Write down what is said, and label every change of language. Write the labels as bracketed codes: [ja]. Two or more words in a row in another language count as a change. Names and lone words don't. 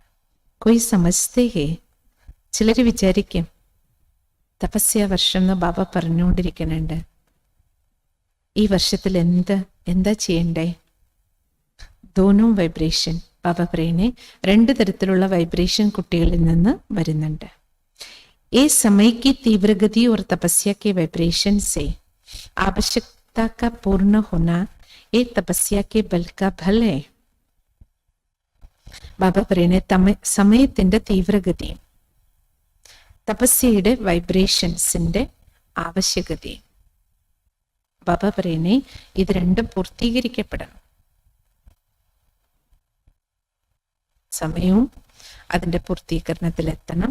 [hi] कोई समस्या है, [ml] ചിലർ വിചാരിക്കും തപസ്യ വർഷം എന്ന് ബാബ പറഞ്ഞുകൊണ്ടിരിക്കുന്നുണ്ട്, ഈ വർഷത്തിൽ എന്താ ചെയ്യണ്ടേ? ദോനോ വൈബ്രേഷൻ, ബാബ പറയുന്നേ 2 തരത്തിലുള്ള വൈബ്രേഷൻ കുട്ടികളിൽ നിന്ന് വരുന്നുണ്ട്. [hi] ये समय की तीव्र गति और तपस्या के वाइब्रेशन से आवश्यकता का पूर्ण होना ये तपस्या के बल का फल है. [ml] ബാബ പറയുന്ന സമയത്തിന്റെ തീവ്രഗതിയും തപസ്യയുടെ വൈബ്രേഷൻസിന്റെ ആവശ്യകതയും. ബാബ പറയുന്നേ ഇത് രണ്ടും പൂർത്തീകരിക്കപ്പെടണം. സമയവും അതിന്റെ പൂർത്തീകരണത്തിലെത്തണം.